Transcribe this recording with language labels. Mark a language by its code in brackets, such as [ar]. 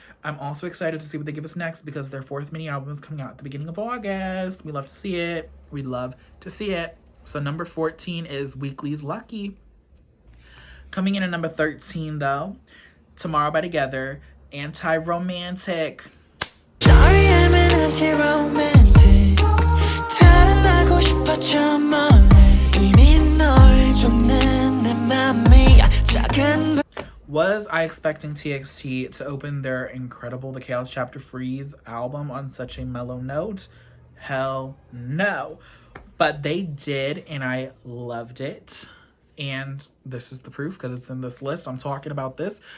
[en] I'm also excited to see what they give us next because their fourth mini album is coming out at the beginning of August. We love to see it. We love to see it. So number 14 is Weekly's Lucky. Coming in at number 13, though, Tomorrow by Together, Anti-Romantic. Sorry, I'm an anti-romantic. [ko] 달아나고 싶었죠, 이미 널 쫓는 내 맘이 작은. [en] Was I expecting TXT to open their incredible The Chaos Chapter Freeze album on such a mellow note? Hell no. But they did, and I loved it. And this is the proof because it's in this list. I'm talking about this.